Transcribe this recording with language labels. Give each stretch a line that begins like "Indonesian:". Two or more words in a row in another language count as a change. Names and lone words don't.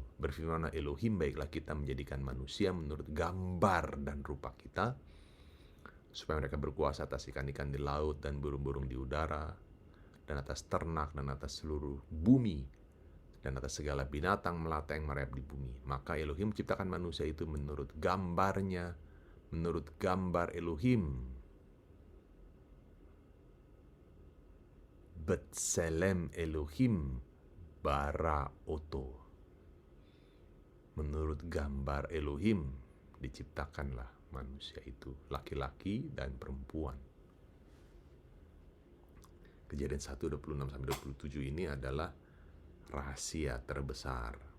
Indonesian: Berfirmanlah Elohim, baiklah kita menjadikan manusia menurut gambar dan rupa kita, supaya mereka berkuasa atas ikan-ikan di laut dan burung-burung di udara, dan atas ternak dan atas seluruh bumi, dan atas segala binatang melata yang merayap di bumi. Maka Elohim menciptakan manusia itu menurut gambarnya, menurut gambar Elohim.
Hebrew: בצלם אלהים ברא אתו.
Indonesian: Menurut gambar Elohim diciptakanlah manusia itu, laki-laki dan perempuan. Kejadian 1, 26 sampai 27 ini adalah rahasia terbesar.